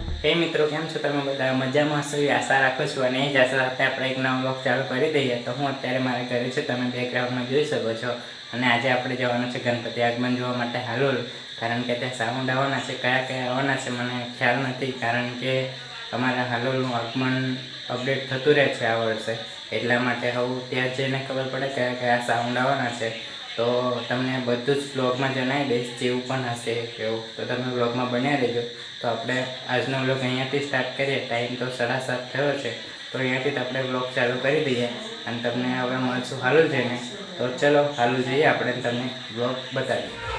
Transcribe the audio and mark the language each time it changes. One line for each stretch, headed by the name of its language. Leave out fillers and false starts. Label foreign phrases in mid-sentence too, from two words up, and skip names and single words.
Gujarati: હે મિત્રો કેમ છો તમે બધા મજામાં હશો એવી આશા રાખું છું અને એ જ આશા સાથે આપણે એક નવો વ્લૉગ ચાલુ કરી દઈએ। તો હું અત્યારે મારે ઘરે છું, તમે બેકગ્રાઉંડમાં જોઈ શકો છો। અને આજે આપણે જવાનું છે ગણપતિ આગમન જોવા માટે હાલોલ, કારણ કે ત્યાં સાઉંડ આવવાના છે। કયા કયા આવવાના છે મને ખ્યાલ નથી, કારણ કે અમારા હાલોલનું આગમન અપડેટ થતું રહે છે આ વર્ષે, એટલા માટે હવે ત્યાં જઈને ખબર પડે કયા કયા સાઉંડ આવવાના છે। તો તમને બધું જ વ્લૉગમાં જણાવી દઈશ જેવું પણ હશે એવું। તો તમે વ્લૉગમાં બન્યા રહેજો। તો આપણે આજનો વ્લૉગ અહીંયાથી સ્ટાર્ટ કરીએ। ટાઇમ તો 7:30 થયો છે, તો અહીંયાથી જ આપણે વ્લૉગ ચાલુ કરી દઈએ અને તમને હવે મળશું હાલોલ જઈને। તો ચલો હાલોલ જઈએ આપણે તમને વ્લૉગ બતાવીએ।